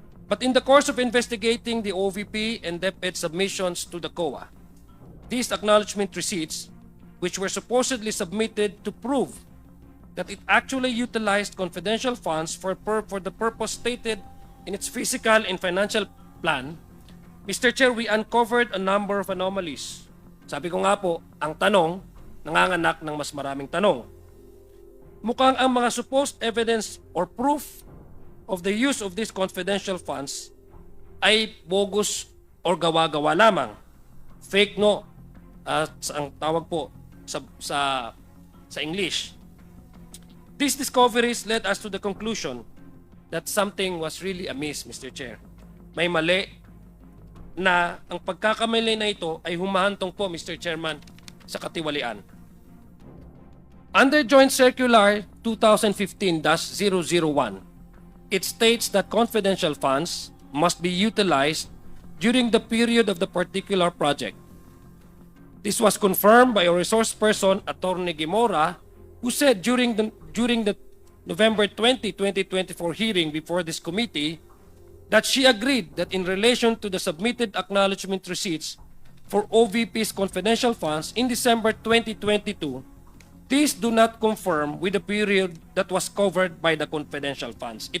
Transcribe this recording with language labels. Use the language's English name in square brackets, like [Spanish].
[English] But in the course of investigating the OVP and DepEd submissions to the COA, these acknowledgement receipts, which were supposedly submitted to prove that it actually utilized confidential funds for the purpose stated in its fiscal and financial plan, Mr. Chair, we uncovered a number of anomalies. [Filipino] Sabi ko nga po, ang tanong, nanganganak ng mas maraming tanong. Mukhang ang mga [English] supposed evidence or proof of the use of these confidential funds [Filipino] ay bogus or gawa-gawa lamang. Fake no, ang tawag po sa English. [English] These discoveries led us to the conclusion that something was really amiss, Mr. Chair. [Filipino] May mali na ang pagkakamali na ito ay humahantong po, Mr. Chairman, sa katiwalian. [English] Under Joint Circular 2015-001, it states that confidential funds must be utilized during the period of the particular project. This was confirmed by a resource person, Attorney Gimora, who said during the November 20, 2024 hearing before this committee that she agreed that in relation to the submitted acknowledgement receipts for OVP's confidential funds in December 2022, these do not confirm with the period that was covered by the confidential funds.